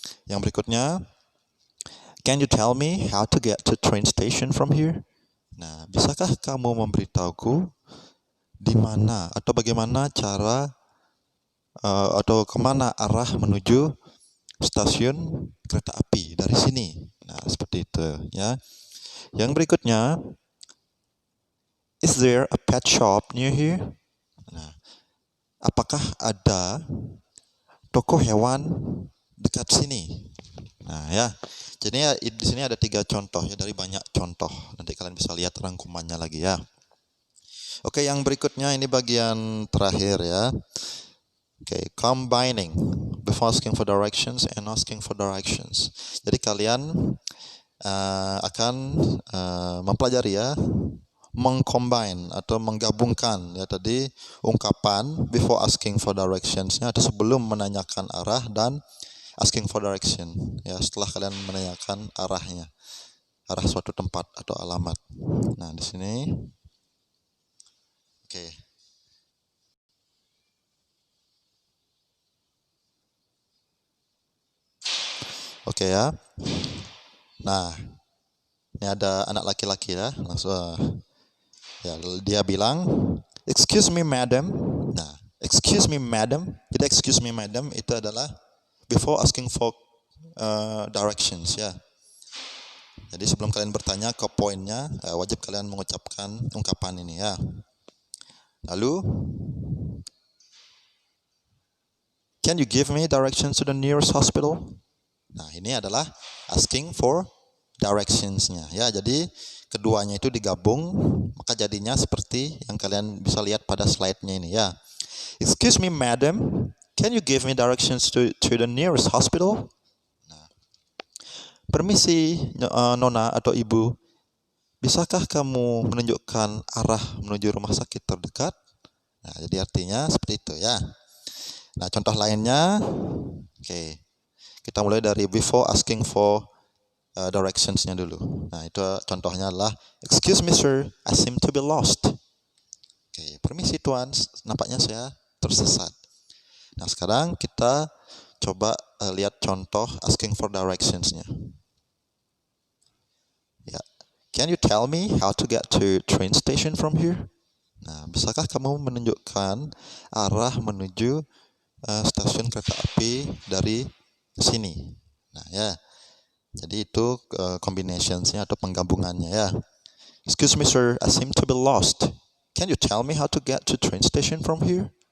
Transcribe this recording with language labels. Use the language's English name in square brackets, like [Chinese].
[Indonesian] Yang berikutnya, [English] can you tell me how to get to train station from here? [Indonesian] Nah, bisakah kamu memberitahuku di mana atau bagaimana cara atau kemana arah menuju stasiun kereta api dari sini? Nah, seperti itu ya. Yang berikutnya, [English] is there a pet shop near here? [Indonesian] Nah, apakah ada toko hewan dekat sini? Nah ya, jadi ya, di sini ada 3 contoh ya dari banyak contoh. Nanti kalian bisa lihat rangkumannya lagi ya. Oke, yang berikutnya ini bagian terakhir ya. [English] Oke, combining before asking for directions and asking for directions. [Indonesian] Jadi kalian akan mempelajari ya, mengcombine atau menggabungkan ya tadi ungkapan [English] before asking for directions- [Indonesian] nya atau sebelum menanyakan arah dan [English] asking for direction [Indonesian] ya setelah kalian menanyakan arahnya, arah suatu tempat atau alamat. Nah, di sini oke. Oke ya. Nah, ini ada anak laki-laki ya, langsung ya dia bilang, [English] "Excuse me, madam." [Indonesian] Nah, [English] excuse me, madam. [Indonesian] Jadi excuse me, madam itu adalah before asking for directions ya. Jadi sebelum kalian bertanya ke poinnya, wajib kalian mengucapkan ungkapan ini ya. [English] Lalu, can you give me directions to the nearest hospital? [Indonesian] Nah, ini adalah asking for directions-nya ya. Jadi keduanya itu digabung, maka jadinya seperti yang kalian bisa lihat pada slide-nya ini ya. [English] Excuse me, madam, can you give me directions to the nearest hospital? [Indonesian] Nah, permisi, nona atau ibu, bisakah kamu menunjukkan arah menuju rumah sakit terdekat? Nah, jadi artinya seperti itu ya. Nah, contoh lainnya, oke, kita mulai dari before asking for directions-nya dulu. Nah, itu contohnya adalah, [English] excuse me sir, I seem to be lost. [Indonesian] Oke, permisi tuan, nampaknya saya tersesat. Nah, sekarang kita coba lihat contoh asking for directions-nya. [English] Ya, can you tell me how to get to train station from here? [Indonesian] Nah, bisakah kamu menunjukkan arah menuju stasiun kereta api dari sini? Nah, ya. Jadi itu combinations-nya atau penggabungannya ya. [English] Excuse me sir, I seem to be lost. Can you tell me how to get to train station from here?